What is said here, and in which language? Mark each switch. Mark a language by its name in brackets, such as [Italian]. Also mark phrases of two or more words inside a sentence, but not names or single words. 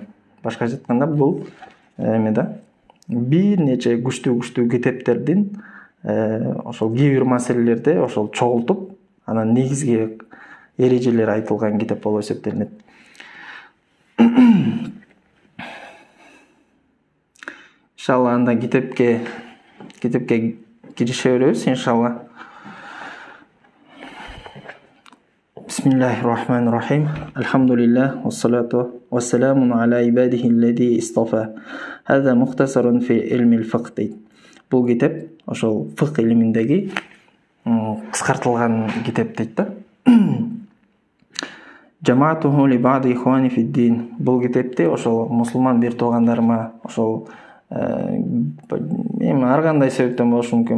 [Kyrgyz] Башкача айтканда бул бир нече күчтүү китептердин ошол кээ бир маселелерди ошол чогултуп, анан негизги эрежелер айтылган китеп болуп эсептелинет. Иншалла анда китепке киреше беребиз иншалла. [Arabic] بسم الله الرحمن الرحيم. الحمد لله والصلاة والسلام على عباده الذي اصطفى. هذا مختصر في علم الفقه. [Kyrgyz] Бул китеп ошол фикх илиминдеги кыскартылган китеп дейт да. [Arabic] جمعته لبعض إخواني في الدين. [Kyrgyz] Бул китепти ошол мусулман бир туугандарыма ошол ар кандай себептен болушу мүмкүн.